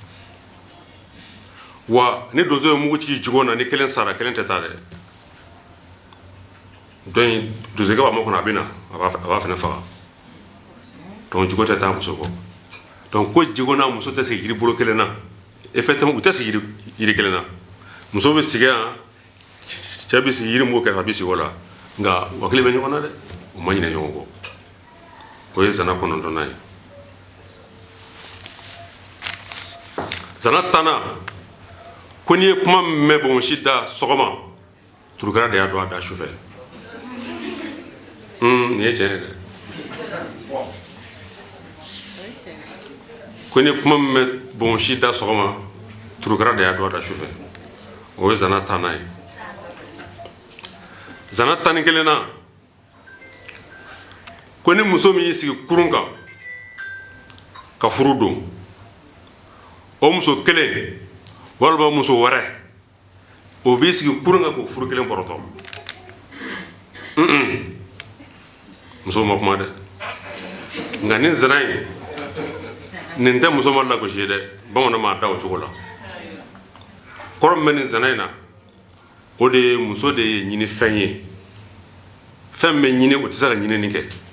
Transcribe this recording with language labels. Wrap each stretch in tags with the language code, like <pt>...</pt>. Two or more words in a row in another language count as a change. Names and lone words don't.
<bm>wa ni donso ye mugu ci jigo na ni 1 sara 1 tɛ taa dɛ donc donso b'a ma kɔnɔ a bɛ na a b'a fɛnɛ faga donc jigo tɛ taa muso kɔ donc ko jigo n'a muso tɛ sigi yiri bolo kelen na effectivement u tɛ sigi yiri kelen na muso bɛ sigi yan cɛ bɛ sigi yiri mugu kɛrɛfɛ a bɛ sigi o la nka u hakili bɛ ɲɔgɔn na dɛ u ma ɲinɛ ɲɔgɔn kɔ o ye zana 9nan ye zana 10nan ko n'i ye kuma min mɛn bonbonsi da sɔgɔma turukara de y'a dɔn a da sufɛ nin ye tiɲɛ ye dɛ ko ni kuma min bɛ bonbonsi da sɔgɔma turukara de y'a dɔn a da sufɛ o ye zana 10nan ye zana 11nan ko ni muso min y'i sigi kurun kan ka furu don o muso kelen walima muso wɛrɛ o b'i sigi kurun kan k'o furu kelen bɔrɔtɔ muso ma kuma dɛ nka ni zana ye nin tɛ muso ma lagosi ye dɛ bamanan m'a da o cogo la kɔrɔ min bɛ nin zana in na o de ye muso de ye ɲini fɛn ye fɛn min bɛ ɲini o tɛ se ka ɲinini kɛ</bm>